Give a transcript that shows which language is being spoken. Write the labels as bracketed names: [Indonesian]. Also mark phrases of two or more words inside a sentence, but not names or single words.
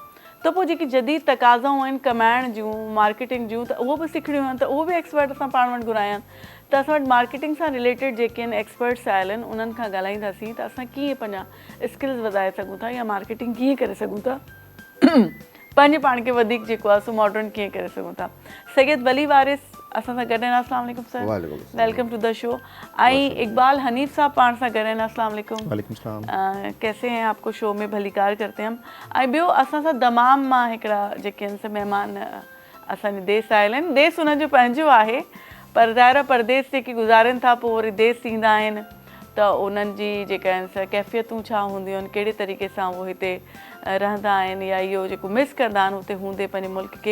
[Sindhi] त पोइ जेकी जदीद तक़ाज़ाऊं आहिनि कमाइण जूं, मार्केटिंग जूं, त उहो बि सिखणियूं आहिनि, त उहो बि एक्सपर्ट असां पाण वटि घुराया आहिनि। त असां वटि मार्केटिंग सां रिलेटेड जेके आहिनि एक्सपर्ट्स आयल आहिनि, उन्हनि खां ॻाल्हाईंदासीं त असां कीअं पंहिंजा स्किल्स वधाए सघूं था या मार्केटिंग कीअं करे सघूं था, पंहिंजे पाण खे वधीक जेको आहे सो मॉडर्न कीअं करे सघूं था। सैयद वली वारिस असां सां गॾु आहिनि। [Arabic] السلام عليكم सर, [English] Welcome to the show. [Sindhi] ऐं इकबाल हनीफ साहब पाण सां गॾु आहिनि। [Arabic] السلام عليكم. وعليكم السلام. [Urdu] کیسے ہیں، آپ کو شو میں بھلیکار کرتے ہیں ہم. [Sindhi] ऐं ॿियो असां सां दमाम मां हिकिड़ा जेके आहिनि से महिमान असांजे देश आयल आहिनि। देश उन्हनि जो पंहिंजो आहे, पर ज़ाहिर परदेस जेके गुज़ारनि था पोइ वरी देश ईंदा आहिनि त उन्हनि जी जेका आहिनि सा कैफ़ियतूं छा हूंदियूं आहिनि, कहिड़े तरीक़े सां उहो हिते रहंदा आहिनि या इहो जेको मिस कंदा आहिनि हुते हूंदे पंहिंजे मुल्क खे।